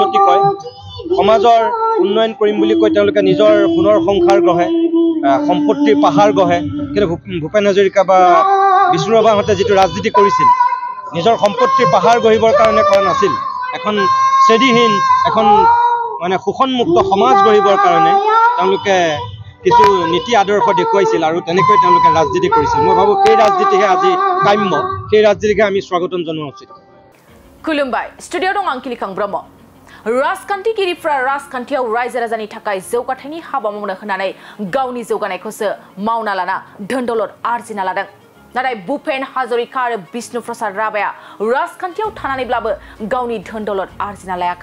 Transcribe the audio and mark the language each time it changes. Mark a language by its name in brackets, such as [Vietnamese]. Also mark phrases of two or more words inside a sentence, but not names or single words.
[Assamese] কয় সমাজৰ উন্নয়ন কৰিম বুলি কৈ তেওঁলোকে নিজৰ সোণৰ সংসাৰ গঢ়ে সম্পত্তিৰ পাহাৰ গঢ়ে কিন্তু ভূপেন হাজৰিকা বা বিষ্ণুৰাভাহঁতে যিটো ৰাজনীতি কৰিছিল নিজৰ সম্পত্তিৰ পাহাৰ গঢ়িবৰ কাৰণে কৰা নাছিল এখন শ্ৰেণীহীন এখন মানে শোষণমুক্ত সমাজ গঢ়িবৰ কাৰণে তেওঁলোকে কিছু নীতি আদৰ্শ দেখুৱাইছিল আৰু তেনেকৈ তেওঁলোকে ৰাজনীতি কৰিছিল মই ভাবোঁ সেই ৰাজনীতিহে আজি কাম্য সেই ৰাজনীতিকে আমি স্বাগতম জনোৱা উচিত [Bodo] खुलुमबाय स्टुडिअ' दं आंखिलिकां ब्रह्म राजखान्थिगिरिफ्रा राजखान्थियाव रायजो राजानि थाखाय जौगाथायनि हाबा मावनो होनानै गावनि जौगानायखौसो मावना लाना धोन दौलत आरजिना लादों नाथाय भूपेन हाजरिका आरो विष्णु प्रसाद राभाया राजखान्थियाव थानानैब्लाबो गावनि धोन दौलत आरजिना लायाखै